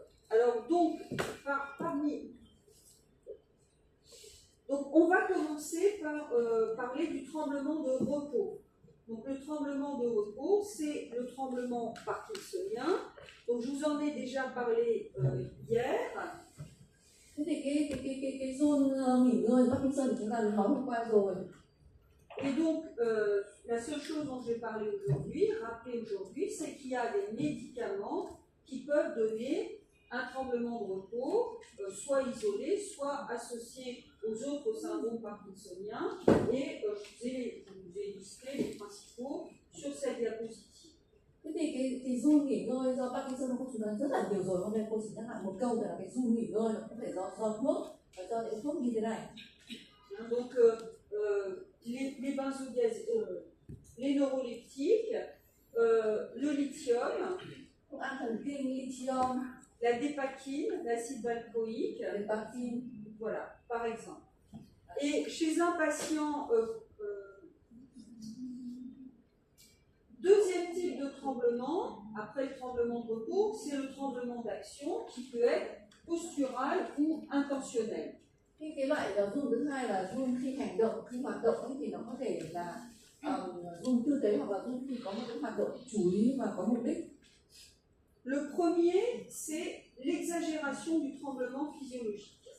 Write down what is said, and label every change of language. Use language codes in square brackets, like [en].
[fr] Alors donc on va commencer par parler du tremblement de repos. Donc le tremblement de repos, c'est le tremblement parkinsonien. Donc je vous en ai déjà parlé hier. [vi] Thế thì cái run nghỉ ngơi Parkinson chúng ta nói hôm qua rồi. [fr] Et donc la seule chose dont je vais parler aujourd'hui, rappeler aujourd'hui, c'est qu'il y a des médicaments qui peuvent donner un tremblement de repos, soit isolé, soit associé aux autres syndromes parkinsoniens. Et je vous ai listé les principaux sur cette diapositive. [vi] Thế thì cái run nghỉ ngơi do Parkinson nó chúng ta rất là nhiều rồi. Hôm nay cô chỉ nhắc lại một câu là cái run nghỉ ngơi nó có thể do thuốc và do những thuốc như thế này. [fr] Donc les benzodiazépines, les neuroleptiques, le lithium, [vi] Ăn thần kinh, lithium, [fr] la dépakine, l'acide valproïque, dépakine, voilà, par exemple. Et chez un patient, deuxième type de tremblement, après le tremblement de repos, c'est le tremblement d'action qui peut être postural ou intentionnel. [vi] Cái loại run thứ hai là run khi hành động, khi hoạt động ấy, thì nó có thể là run tư thế hoặc là run khi có một cái hoạt động chú ý và có mục đích. [fr] Le premier, c'est l'exagération du tremblement physiologique.